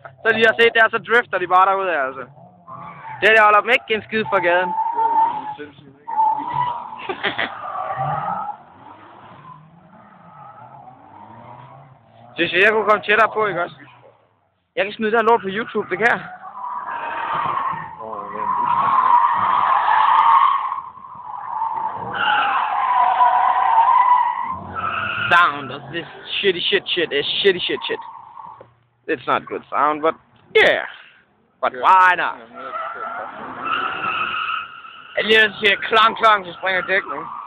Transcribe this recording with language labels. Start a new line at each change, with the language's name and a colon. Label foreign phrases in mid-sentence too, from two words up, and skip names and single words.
Danish: Så de har set der, så drifter de bare derude, altså. Det der holder dem ikke en skid fra gaden. Synes jeg kunne komme tættere på, ikke også? Jeg kan smide det her lort på YouTube, det kan jeg.
English: Sound of this shitty shit is shitty shit. It's not good sound, but yeah. But why not?
Danish: Jeg lige siger klang, så springer dækningen.